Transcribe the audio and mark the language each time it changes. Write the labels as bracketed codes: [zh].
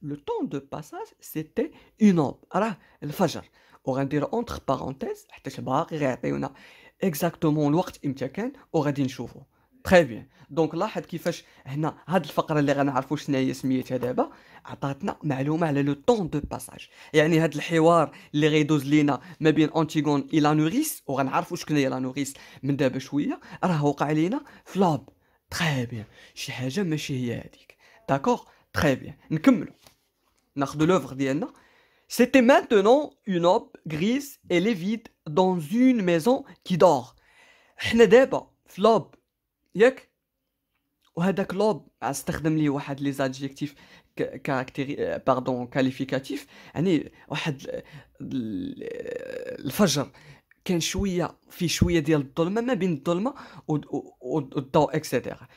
[fr] Le temps de passage c'était une aube. [ar] راه الفجر. وغندير entre parenthèses حتى باقي غيعطيونا exactement الوقت امتى كان، وغادي نشوفو. تري بيان. دونك لاحظ كيفاش هنا هاد الفقره اللي غنعرفوا شنو هي سميتها دابا، عطاتنا معلومه على لو طون دو باساج. يعني هاد الحوار اللي غيدوز لينا ما بين انتيغون الى لانوريس، وغنعرفوا شكون هي لانوريس من دابا شويه، راه وقع لينا في لاب. تري بيان. شي حاجه ماشي هي هذيك. داكوغ. تري بيان. نكملوا. ناخذ لوفر ديالنا. [fr] C'était maintenant une aube grise et livide dans une maison qui dort. [ar] حنا دابا في لوب، ياك؟ وهذاك لوب استخدم ليه واحد لي زادجيكتيف كاركتيري باردون كاليفيكاتيف. يعني واحد الفجر كان شويه في شويه ديال الظلمه، ما بين الظلمه والضوء اكسيتيرا.